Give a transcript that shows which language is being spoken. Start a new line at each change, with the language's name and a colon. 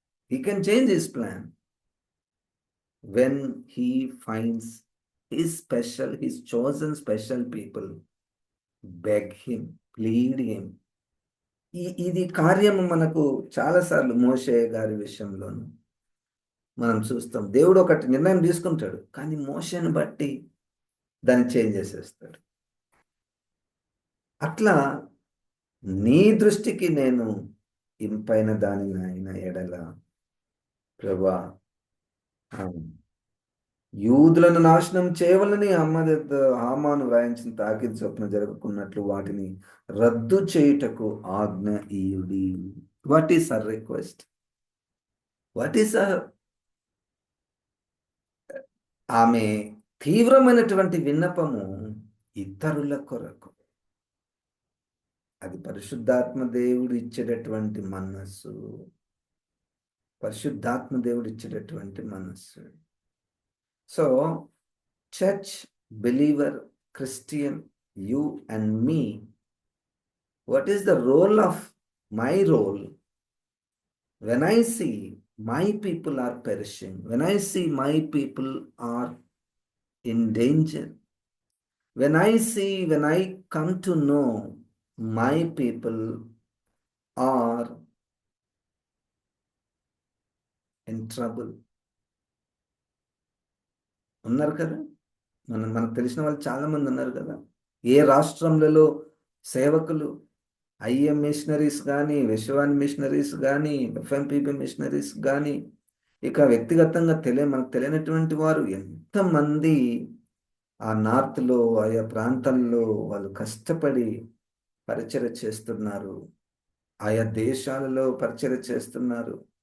English: He can change his plan when he finds his chosen special people beg him, plead him.
Telugu: ఇది కార్యము మనకు చాలాసార్లు మోషే గారి విషయంలోను మనం చూస్తాం. దేవుడు ఒకటి నిర్ణయం తీసుకుంటాడు, కానీ మోషేని బట్టి దాన్ని చేంజ్ చేసేస్తాడు. అట్లా నీ దృష్టికి నేను ఇంపైన దానిని అయిన ఎడల ప్రభా, యూదులను నాశనం చేయవలని హామాను వ్రాయించిన తాకీదు చొప్పున జరగకున్నట్లు వాటిని రద్దు చేయుటకు ఆజ్ఞ ఇయుడి.
English: What is her request? What is
Telugu: ఆమె తీవ్రమైనటువంటి విన్నపము? ఇతరుల కొరకు. అది పరిశుద్ధాత్మ దేవుడు ఇచ్చేటటువంటి మనస్సు, పరిశుద్ధాత్మ దేవుడు ఇచ్చేటటువంటి మనస్సు.
English: So church, believer, Christian, you and me, what is the role of my role when I see my people are perishing, when I see my people are in danger? when I come to know my people are in trouble.
Telugu: ఉన్నారు కదా, మనకు తెలిసిన వాళ్ళు చాలా మంది ఉన్నారు కదా. ఏ రాష్ట్రంలలో సేవకులు, ఐఎం మిషనరీస్ కానీ, విశ్వాన్ మిషనరీస్ కానీ, ఎఫ్ఎంపిబి మిషనరీస్ కానీ, ఇక వ్యక్తిగతంగా మనకు తెలియనటువంటి వారు ఎంతమంది ఆ నార్త్లో, ఆయా ప్రాంతాల్లో వాళ్ళు కష్టపడి పరిచర్య చేస్తున్నారు, ఆయా దేశాలలో పరిచర్య చేస్తున్నారు.